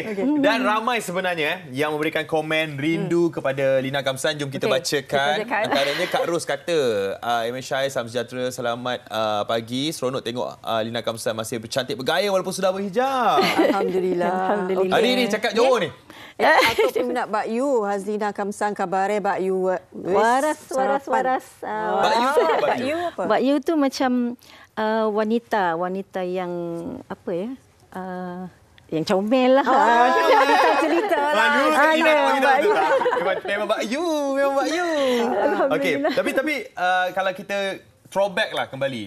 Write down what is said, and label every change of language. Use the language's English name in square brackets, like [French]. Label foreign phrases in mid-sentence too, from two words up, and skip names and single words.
[Malay] Dan ramai sebenarnya yang memberikan komen rindu kepada Lina Kamsan. Jom kita bacakan. Antaranya Kak Ros kata, Eman Syahir, salam sejahtera, selamat pagi. Seronok tengok Lina Kamsan masih bercantik bergaya walaupun sudah berhijab. Alhamdulillah. Hari ni cakap Johor ni. Atau peminat Bak Yu, Hazlina Kamsan, khabare Bak Yu. Waras. Bak Yu apa? Bak Yu tu macam wanita yang apa ya? Yang comel lah. Cerita lah. Memang Bak Yu. Okey, tapi kalau kita throwback lah kembali.